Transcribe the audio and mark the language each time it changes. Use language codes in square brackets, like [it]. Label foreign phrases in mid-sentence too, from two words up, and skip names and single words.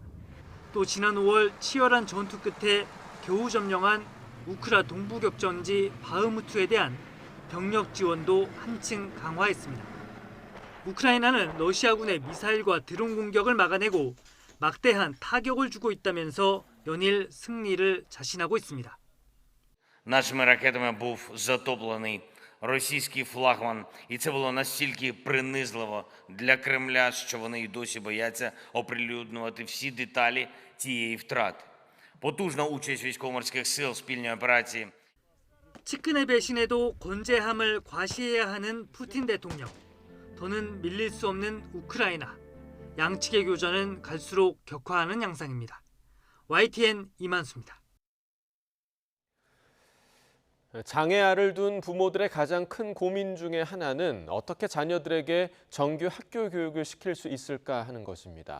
[ko] 또 지난 5월 치열한 전투 끝에 겨우 점령한 우크라 동부 격전지 바흐무트에 대한 병력 지원도 한층 강화했습니다. 우크라이나는 러시아군의 미사일과 드론 공격을 막아내고 막대한 타격을 주고 있다면서 연일 승리를 자신하고 있습니다. [uk] Нашими ракетами був затоплений російський флагман, і це було настільки принизливо для Кремля, що вони й досі бояться оприлюднювати всі деталі цієї втрати. Потужна участь військово-морських сил в спільній операції. [ko] 측근의 배신에도 건재함을 과시해야 하는 푸틴 대통령. 더는 밀릴 수 없는 우크라이나. 양측의 교전은 갈수록 격화하는 양상입니다. YTN 이만수입니다. 장애아를 둔 부모들의 가장 큰 고민 중에 하나는 어떻게 자녀들에게 정규 학교 교육을 시킬 수 있을까 하는 것입니다.